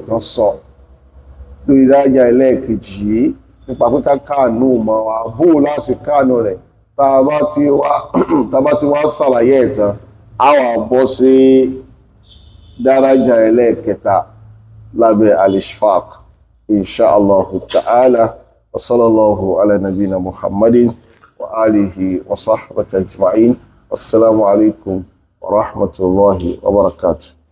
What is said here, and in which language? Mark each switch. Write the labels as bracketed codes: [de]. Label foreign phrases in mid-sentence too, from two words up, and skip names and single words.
[yo] tán sọ lórí dárájà ẹlẹ́ẹ̀kejì yìí nípa pé ká káànú mọ̀ wá bóò láti káànú rẹ̀ tá a bá ti wá ṣàlàyé ẹ̀ tán a wá bọ́ sí dárájà ẹlẹ́ẹ̀kẹta lábẹ́ al-ishfaq [ar] إن شاء الله تعالى وصلى الله على نبينا محمد وعلى آله وصحبه أجمعين. السلام عليكم ورحمة الله وبركاته.